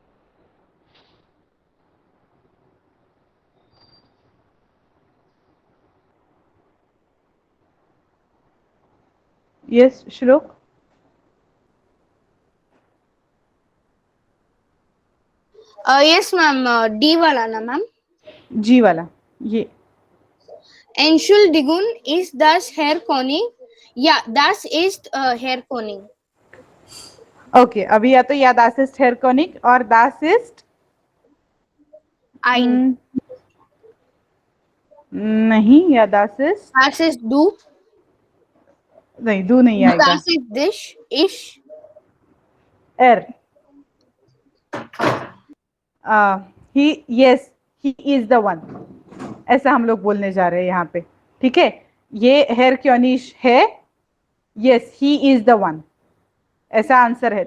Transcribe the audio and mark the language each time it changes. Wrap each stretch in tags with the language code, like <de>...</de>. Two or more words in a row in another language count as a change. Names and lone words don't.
<en>yes Shlok. Yes, ma'am.</en> <hi>D वाला ना मैम? जी वाला ये।</hi> <de>Entschuldigung, ist das Herr Koning? Ja, das ist Herr Koning.</de> <hi>ओके, अभी या तो</hi> <de>ja das ist Herr Koning और das ist Ein. नहीं, ja das ist Das ist du.</de> <hi>नहीं, दू नहीं आएगा।</hi> <de>Das ist dich. Ich. एर।</de> <en>he, yes he is the one,</en> <hi>ऐसा हम लोग बोलने जा रहे हैं यहाँ पे, ठीक है। ये</hi> <de>Herr Koning</de> <hi>है,</hi> <en>yes he is the one,</en> <hi>ऐसा आंसर है।</hi>